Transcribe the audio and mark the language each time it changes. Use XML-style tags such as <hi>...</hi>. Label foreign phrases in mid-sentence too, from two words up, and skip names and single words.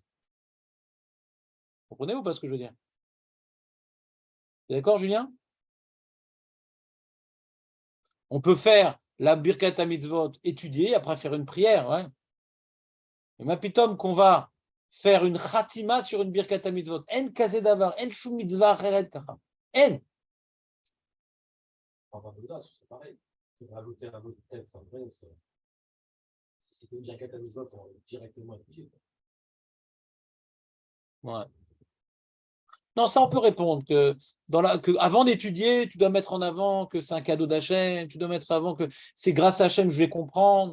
<fr>Vous comprenez ou pas ce que je veux dire? D'accord, Julien? On peut faire la</fr> <he>ברכת מצוות</he> <fr>étudier, après faire une prière, ouais. Mais</fr> <he>מה פתאום</he> <fr>qu'on va faire une khatima sur une</fr> <he>ברכת מצוות. אין כזה דבר, אין שום מצווה אחרת כך. En.</he> <fr>C'est pareil. Rajouter un autre texte en vrai, si c'était une</fr> <he>ברכת מצוות,</he> <fr>on aurait directement étudié. Ouais. Non, ça on peut répondre que, avant d'étudier, tu dois mettre en avant que c'est un cadeau d'Hachem, tu dois mettre en avant que c'est grâce à Hachem que je vais comprendre.</fr>